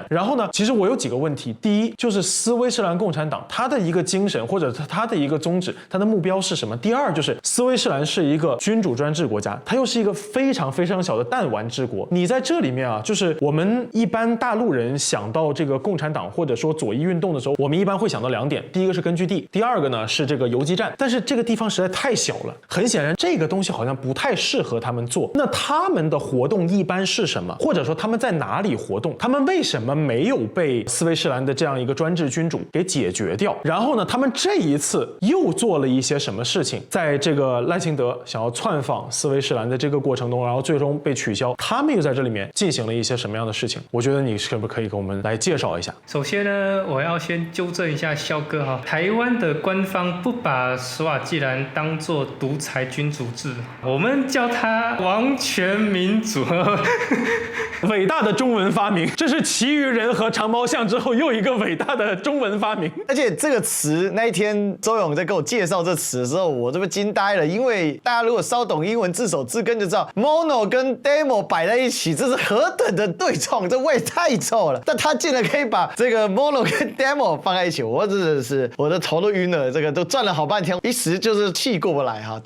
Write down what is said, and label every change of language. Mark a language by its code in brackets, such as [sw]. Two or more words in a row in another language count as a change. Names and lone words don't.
[zh] 然後呢，其實我有幾個問題，第一就是斯威士蘭共產黨它的一個精神或者它的一個宗旨，它的目標是什麼？第二就是斯威士蘭是一個君主專制國家，它又是一個非常非常小的彈丸之國，你在這裡面啊，就是我們一般大陸人想到這個共產黨或者說左翼運動的時候，我們一般會想到2點，第一個是根據地，第2個呢是這個游擊戰。但是這個地方實在太小了，很顯然這個東西好像不太適合他們做。那他們的活動一般是什麼？或者說他們在哪裡活動？他們為什麼沒有被斯威士蘭的這樣一個專制君主給解決掉？然後呢，他們這一次又做了一些什麼事情？在这個賴清德想要竄訪斯威士蘭的這個過程中，然後最終被取消，他們又在這裡面進行了一些什麼樣的事情？我覺得你可不可以給我們來介紹一下？首先呢，我要先糾正一下蕭哥哈，台灣的官方不把史瓦濟蘭當作獨裁君主制，我們叫它王權民主。偉大的中文發明，這是其餘人和長毛象之後又一個偉大的中文發明。而且這個詞那一天周勇在給我介紹這詞的時候，我這邊驚呆了，因為大家如果稍懂英文字首字根就知道 mono 跟 demo 擺在一起，這是何等的對衝，這味太臭了。但他竟然可以把這個 mono 跟 demo 放在一起，我真的是我的頭都暈了，這個都轉了好半天，一時就是氣過不來哈。